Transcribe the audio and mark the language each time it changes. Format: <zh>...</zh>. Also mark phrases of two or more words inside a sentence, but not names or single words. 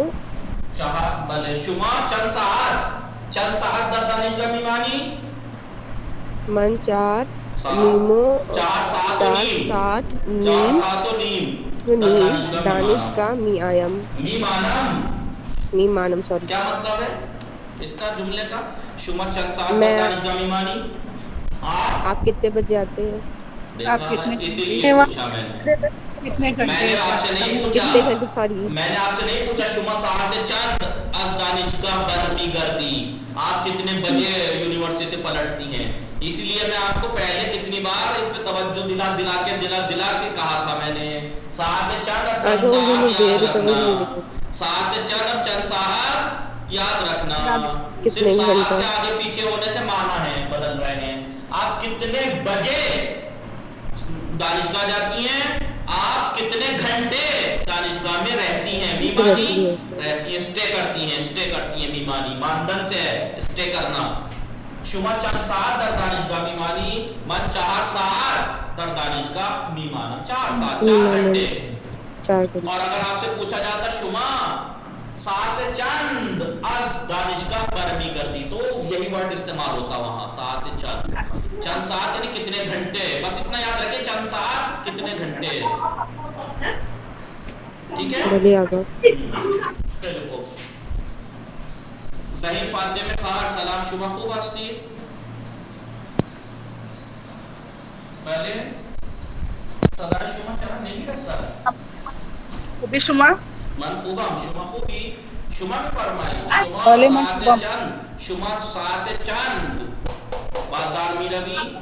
<fa>بله. شما چند ساعت در دانشگاه میمانی؟ من 4 نیمو 4 ساعت و نیم دانشگاه میمانم سوری.</fa> <ur>کیا مطلب ہے اس کا جملے کا؟ شما چند ساعت در دانشگاه میمانی؟ آپ کتنے بجے آتے ہیں؟ آپ کتنے اسی لیے پوچھا میں نے. کتنے میں گھنٹے نے آپ سے نہیں کتنے پوچھا گھنٹے ساری</ur> <fa>شما ساعت چند از دانشگاه برمیگردی،</fa> <ur>آپ کتنے بجے یونیورسٹی سے پلٹتی ہیں. اس لیے میں آپ کو پہلے کتنی بار اس پہ توجہ دلا کے کہا تھا میں نے</ur> <fa>ساعت چند</fa> <ur>اور</ur> <fa>چند ساعت</fa> <ur>یاد رکھنا. صرف ساعت کے آگے پیچھے ہونے سے معنی ہے بدل رہے ہیں. آپ کتنے بجے دانشگاہ جاتی ہیں، آپ کتنے گھنٹے دانشگاہ میں رہتی ہیں. میمانی رہتی ہیں، اسٹے کرتی ہیں. میمانی ماندن سے ہے اسٹے کرنا.</ur> <fa>شما چند ساعت در دانشگاه میمانی؟ من 4 ساعت در دانشگاه میمانم.</fa> <ur>4 گھنٹے. اور اگر آپ سے پوچھا جاتا</ur> <fa>شما ساعت چند از دانشگاه برمیگردی</fa> <ur>تو یہی ورڈ استعمال ہوتا وہاں</ur> <fa>ساعت چند. چند ساعت</fa> <ur>یعنی کتنے گھنٹے. بس اتنا یاد رکھیں</ur> <fa>چند ساعت</fa> <ur>کتنے گھنٹے. ٹھیک ہے.</ur> <fa>صحیح فاطمه خواهر سلام شما خوب هستید؟ بله. صدای شما چرا نمیرسد؟ خوبی شما؟ من خوبم. شما خوبی؟ شما بفرمایید شما ساعت چند بازار میروی؟</fa>